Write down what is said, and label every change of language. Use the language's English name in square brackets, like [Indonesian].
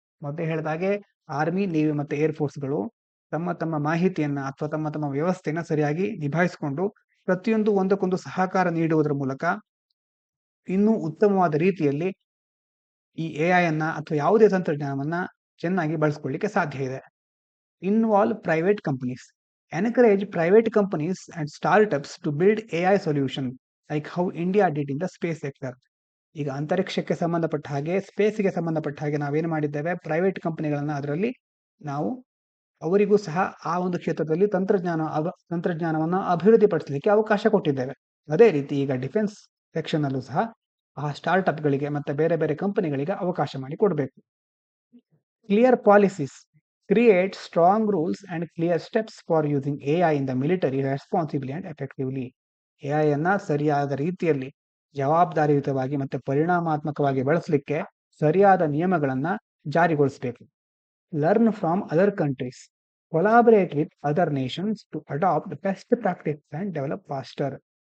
[Kannada] ಮೊದಲೇ ಹೇಳಿದಾಗೆ army, navy ಮತ್ತೆ ಏರ್ ಫೋರ್ಸ್ಗಳು ತಮ್ಮ ತಮ್ಮ ಮಾಹಿತಿಯನ್ನ ಅಥವಾ ತಮ್ಮ ತಮ್ಮ ವ್ಯವಸ್ಥೆಯನ್ನ ಸರಿಯಾಗಿ ನಿಭಾಯಿಸಿಕೊಂಡು ಪ್ರತಿಯೊಂದು ಒಂದಕ್ಕೊಂದು ಸಹಕಾರ ನೀಡುವುದರ ಮೂಲಕ ಇನ್ನೂ ಉತ್ತಮವಾದ ರೀತಿಯಲ್ಲಿ ಈ ಎಐ ಅನ್ನ ಅಥವಾ ಯಾವುದೇ ತಂತ್ರಜ್ಞಾನವನ್ನ ಚೆನ್ನಾಗಿ ಬಳಸ್ಕೊಳ್ಳಿಕ್ಕೆ ಸಾಧ್ಯ ಇದೆ. [English] Involve private companies. Encourage private companies and startups to build AI solution like how India did in the space sector. [Kannada] ಈಗ ಅಂತರಿಕ್ಷಕ್ಕೆ ಸಂಬಂಧಪಟ್ಟ ಹಾಗೆ, ಸ್ಪೇಸ್ಗೆ ಸಂಬಂಧಪಟ್ಟ ಹಾಗೆ ನಾವೇನು ಮಾಡಿದ್ದೇವೆ, ಪ್ರೈವೇಟ್ ಕಂಪನಿಗಳನ್ನ ಅದರಲ್ಲಿ ನಾವು ಅವರಿಗೂ ಸಹ ಆ ಒಂದು ಕ್ಷೇತ್ರದಲ್ಲಿ ತಂತ್ರಜ್ಞಾನವನ್ನು ಅಭಿವೃದ್ಧಿಪಡಿಸಲಿಕ್ಕೆ ಅವಕಾಶ ಕೊಟ್ಟಿದ್ದೇವೆ. ಅದೇ ರೀತಿ ಈಗ ಡಿಫೆನ್ಸ್ ಸೆಕ್ಷನ್ ಅಲ್ಲೂ ಸಹ ಆ ಸ್ಟಾರ್ಟ್ಅಪ್ಗಳಿಗೆ ಮತ್ತೆ ಬೇರೆ ಬೇರೆ ಕಂಪನಿಗಳಿಗೆ ಅವಕಾಶ ಮಾಡಿ ಕೊಡಬೇಕು. [English] Clear policies. Create strong rules and clear steps for using AI in the military responsibly and effectively. [Kannada] AI ಅನ್ನ ಸರಿಯಾದ ರೀತಿಯಲ್ಲಿ ಜವಾಬ್ದಾರಿಯುತವಾಗಿ ಮತ್ತೆ ಪರಿಣಾಮಾತ್ಮಕವಾಗಿ ಬಳಸಲಿಕ್ಕೆ ಸರಿಯಾದ ನಿಯಮಗಳನ್ನ ಜಾರಿಗೊಳಿಸಬೇಕು. [English] Learn from other countries. Collaborate with other nations to adopt best practice and develop faster.